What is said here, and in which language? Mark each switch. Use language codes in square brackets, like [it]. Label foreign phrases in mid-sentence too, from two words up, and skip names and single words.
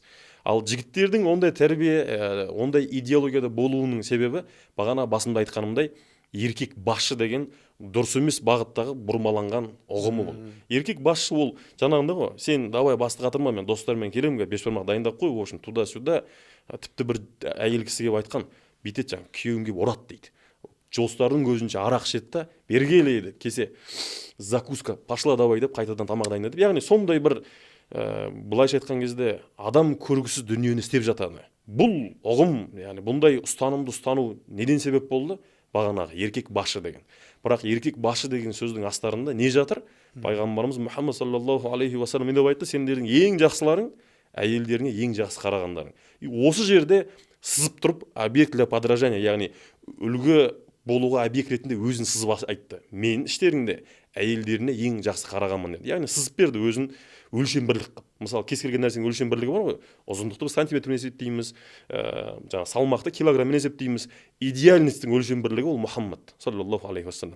[kk] Ал жігіттердің ондай тәрбие, ондай идеологияда болуының себебі, бағана басында айтқанымдай, еркек басшы деген дұрыс емес бағыттағы бұрмаланған ұғымы бұл. Еркек басшы ол жаңағында ғой, сен давай басты қатырма, мен достармен келемін, бешбармақ дайындап қой, [ru] общем, туда-сюда. [kk] Тіпті бір әйел кісі келіп айтқан, бүйтеді жаңағы күйеуің келіп ұрады дейді. Жолстардың көзінше арақ ішеді да, бергелейді, кесе [ru] закуска, пошла давай [kk] деп қайтадан тамақ дайындады. Яғни сондай бір былайша айтқан кезде адам көргісіз дүниені істеп жатады. Бұл ұғым, яғни бұндай ұстанымды ұстану неден себеп болды? Бағанағы еркек басшы деген. Бірақ еркек басшы деген сөздің астарында не жатыр? Пайғамбарымыз Мұхаммад [ar] صلى الله عليه وسلم [kk] не деп айтты? Сендердің ең жақсыларың әйелдеріңе ең жақсы қарағандарың. Осы жерде сызып тұрып [ru] объект для подражания, [kk] яғни үлгі болуға объект ретінде өзін сызып айтты. Мен іштеріңде әйелдеріне ең жақсы қарағанмын деді. Яғни сызып берді өзін өлшем бірлік қылып. Мысалы кез келген нәрсенің өлшем бірлігі бар ғой. Ұзындықты біз сантиметрмен есептейміз, жаңа салмақты килограммен есептейміз. Идеальностьтің өлшем бірлігі ол Мұхаммад [ar] صلى الله عليه وسلم.